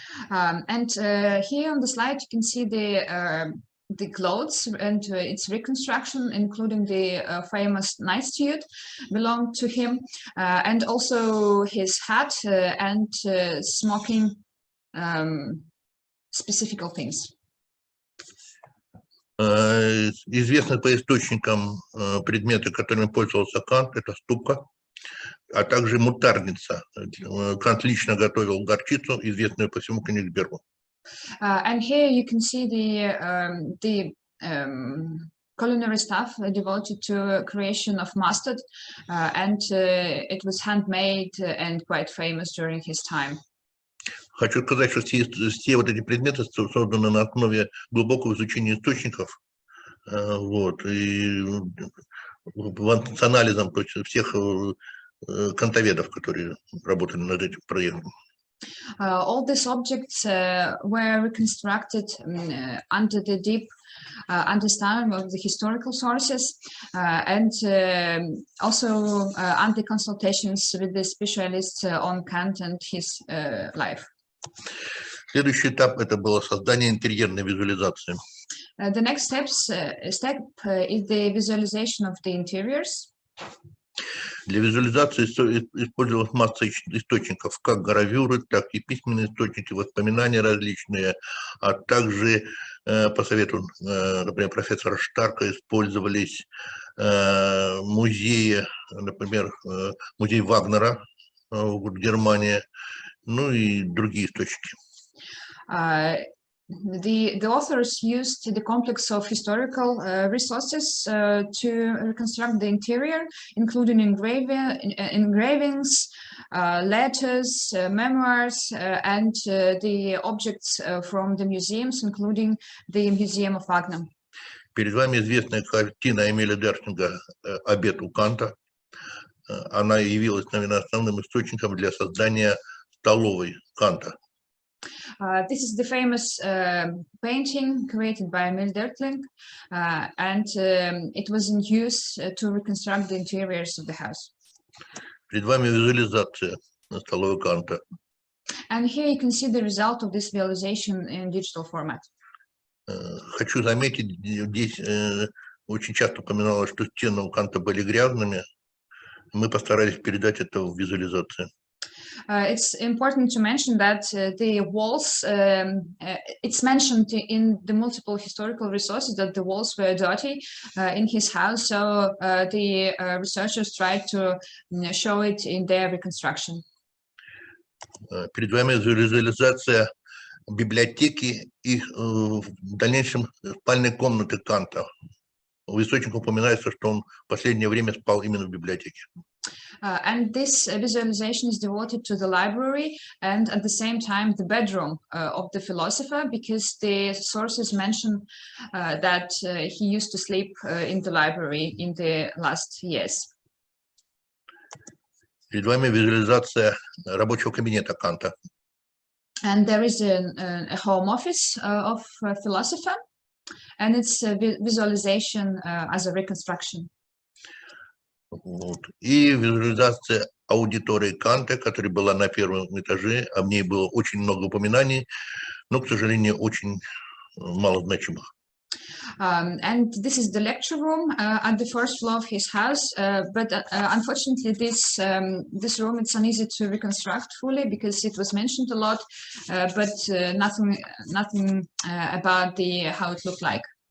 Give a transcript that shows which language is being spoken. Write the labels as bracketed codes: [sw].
[en] And here on the slide you can see the clothes and its reconstruction, including the famous night suit belonged to him, and also his hat and smoking specific things. [ru] Известны по источникам предметы, которыми пользовался Кант, это ступка, а также мутарница. Кант лично готовил горчицу, известную по всему Кенигсбергу. [en] And here you can see the culinary stuff devoted to creation of mustard, and it was handmade and quite famous during his time. [ru] Хочу сказать, что все вот эти предметы созданы на основе глубокого изучения источников, вот, и с анализом всех кантоведов, которые работали над этим проектом. [en] All these objects were reconstructed under the deep understanding of the historical sources, and also under consultations with the specialists on Kant and his life. [ru] Следующий этап это было создание интерьерной визуализации. [en] The next step is the visualization of the interiors. [ru] Для визуализации использовалась масса источников, как гравюры, так и письменные источники, воспоминания различные, а также по совету, например, профессора Штарка использовались музеи, например, музей Вагнера в Германии, ну и другие источники. [en] The authors used the complex of historical resources to reconstruct the interior, including engravings, letters, memoirs, and the objects from the museums, including the Museum of Wagner. [ru] Перед вами известная картина Эмиля Дершинга «Обед у Канта». Она явилась, наверное, основным источником для создания столовой Канта. [en] This is the famous painting created by Emil Derkling, and it was in use to reconstruct the interiors of the house. [ru] Перед вами визуализация столовой Канта. [en] And here you can see the result of this visualization in digital format. [ru] Хочу заметить, здесь очень часто упоминалось, что стены у Канта были грязными. Мы постарались передать это в визуализации. [en] It's important to mention that the walls, it's mentioned in the multiple historical resources that the walls were dirty in his house, so the researchers tried to show it in their reconstruction. [ru] Перед вами визуализация библиотеки и в дальнейшем спальной комнаты Канта. В источнике упоминается, что он в последнее время спал именно в библиотеке. [en] And this visualization is devoted to the library and at the same time the bedroom of the philosopher, because the sources mention that he used to sleep in the library in the last years. [ru] Перед вами визуализация рабочего кабинета Канта. [en] And there is a home office of a philosopher, and it's a visualization as a reconstruction. [ru] Вот. И визуализация аудитории Канта, которая была на первом этаже, о ней было очень много упоминаний, но, к сожалению, очень мало значимых. [en] And this is the lecture room at the first floor of his house, but unfortunately this room, it's uneasy to reconstruct fully because it was mentioned a lot, but nothing about how it looked like.